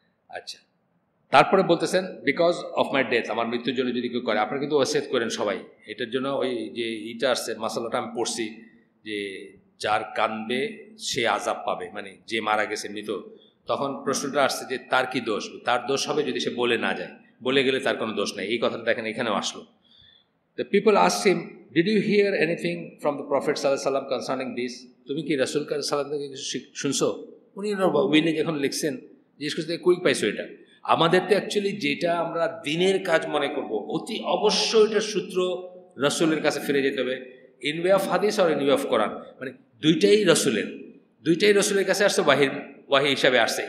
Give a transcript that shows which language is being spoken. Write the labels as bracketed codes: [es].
[bn] আচ্ছা, তারপরে বলতেছেন [en] because of my death, [bn] আমার মৃত্যুর জন্য যদি কেউ করে, আপনারা কিন্তু ওয়াসিয়ত করেন সবাই। এটার জন্য ওই যে ইটা আসছে, মাসালাটা আমি পড়ছি যে যার কাঁদবে সে আযাব পাবে, মানে যে মারা গেছে মৃত। তখন প্রশ্নটা আসছে যে তার কি দোষ? তার দোষ হবে যদি সে বলে না যায়, বলে গেলে তার কোনো দোষ নেই। এই কথাটা দেখেন এখানেও আসলো। [en] The people asked him, did you hear anything from the Prophet sallallahu alaihi wasallam concerning this? [bn] তুমি কি রাসূল সাল্লাল্লাহু আলাইহি ওয়াসাল্লাম থেকে কিছু শুনছো? উনি উইলে যখন লিখছেন, জিজ্ঞেস করতে কই পাইছো এটা? আমাদের তো অ্যাকচুয়ালি যেটা আমরা দিনের কাজ মনে করব, অতি অবশ্যই এটার সূত্র রাসূলের কাছে ফিরে যেতে হবে। [en] in way of হাদিস [bn] আর [en] in way of Quran, [bn] মানে দুইটাই রসুলের কাছে আসছে, ওয়াহি হিসাবে আসছে।